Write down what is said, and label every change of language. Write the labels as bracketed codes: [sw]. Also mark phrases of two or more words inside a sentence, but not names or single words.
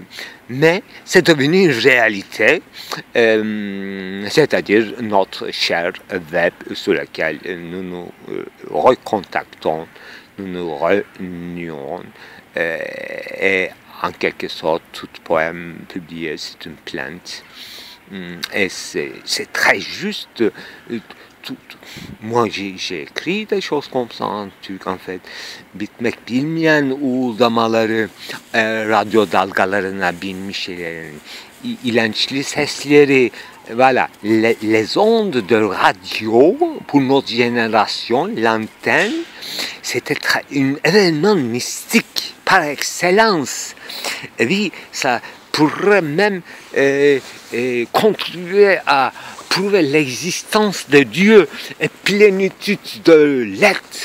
[fr] Mais c'est devenu une réalité, c'est-à-dire notre cher web sur lequel nous nous recontactons, nous nous réunions, et en quelque sorte, tout poème publié, c'est une plainte. Et c'est très juste. Moi, j'ai écrit des choses comme ça en Türk, en fait. [tr] Bitmek bilmeyen uğuldamaları, radyo dalgalarına binmiş şeylerin, ilençli sesleri, [fr] voilà, les ondes de radio, pour notre génération, l'antenne, c'était un événement mystique par excellence. Et oui, ça pourrait même contribuer à prouver l'existence de Dieu et plénitude de l'être.